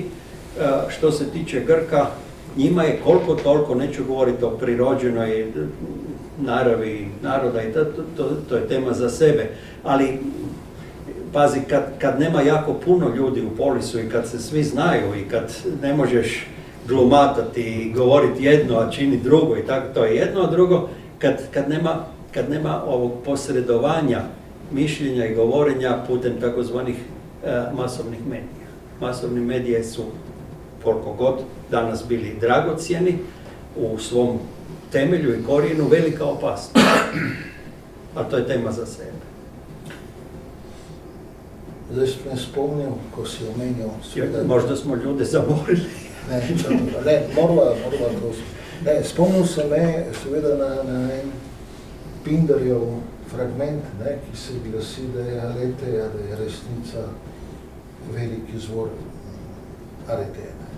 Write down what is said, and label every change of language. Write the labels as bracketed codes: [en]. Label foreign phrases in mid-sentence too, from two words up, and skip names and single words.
[hr] Što se tiče Grka, njima je koliko toliko, neću govoriti o prirođenoj naravi naroda, i to je tema za sebe, ali pazi, kad nema jako puno ljudi u polisu i kad se svi znaju i kad ne možeš glumatati i govoriti jedno, a čini drugo i tako, to je jedno, a drugo, kad nema ovog posredovanja mišljenja i govorenja putem takozvanih masovnih medija. Masovni medije su, koliko god danas bili dragocjeni, u svom temelju i korijenu velika opasnost. A to je tema za sebe. [sl] Zdaj sem me spomnil, ko si omenil... [hr] Možda smo ljude zamorili. [sl] Morala prosim. Spomnil sem me seveda na en Pindarjev fragment, ki se glasi, da je Aleteja, da je resnica velik izvor Aleteja.